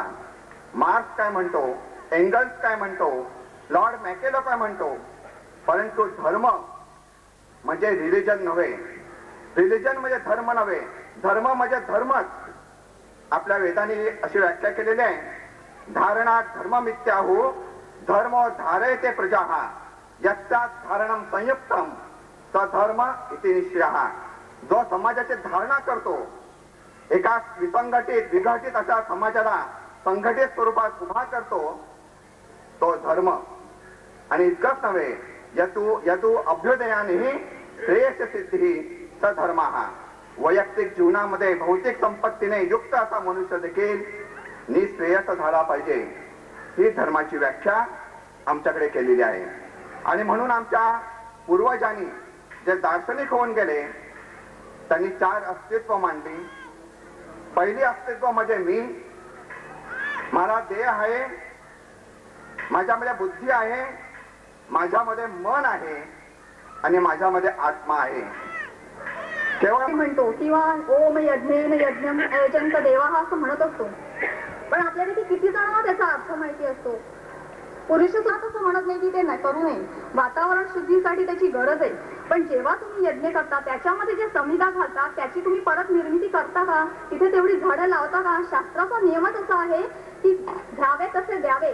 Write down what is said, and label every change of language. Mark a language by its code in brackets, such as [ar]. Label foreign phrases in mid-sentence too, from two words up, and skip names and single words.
[mr] मार्क्स काय म्हणतो, एंगल्स काय म्हणतो, लॉर्ड मॅकेलो काय म्हणतो, परंतु धर्म म्हणजे रिलिजन नव्हे, रिलिजन म्हणजे धर्म नव्हे, धर्म म्हणजे धर्मच. आपल्या वेदांनी अशी व्याख्या केलेली आहे, [sa] धारणा धर्ममित्याहु धर्म धारयते प्रजाः यस्यात् धारणं संयुक्तम स धर्म इति निश्चयः. [mr] जो समाजाची धारणा करतो, एका विसंघटित विघटित अशा समाजाला संघटित स्वरूपात उभा करतो, तो धर्म. आणि इतकंच नव्हे, [sa] यतु अभ्युदयानेही श्रेयस सिद्धी स धर्मः. [mr] वैयक्तिक जीवनामध्ये भौतिक संपत्तीने युक्त असा मनुष्य देखील निश्रेयस झाला पाहिजे, ही धर्माची व्याख्या आमच्याकडे केलेली आहे. आणि म्हणून आमच्या पूर्वजांनी जे दार्शनिक होऊन गेले, त्यांनी 4 अस्तित्व मांडली. पहिली अस्तित्व म्हणजे मी, मला देह आहे, माझ्यामध्ये बुद्धी आहे, माझ्यामध्ये मन आहे आणि माझ्यामध्ये आत्मा आहे. केवळ म्हणतो किंवा [sa] ओम यज्ञेन यज्ञम अयजंत देवा [mr] असं म्हणत असतो, पण आपल्याला किती जणांना त्याचा अर्थ माहिती असतो. पुरुष सुद्धा तसं म्हणत नाही की ते नाही करू नये, वातावरण शुद्धीसाठी त्याची गरज आहे. पण जेव्हा तुम्ही यज्ञ करता त्याच्यामध्ये जे समिधा घालता त्याची तुम्ही परत निर्मिती करता का? तिथे तेवढी झाडं लावता का? शास्त्राचा नियमच असा आहे की घ्यावे तसे द्यावे.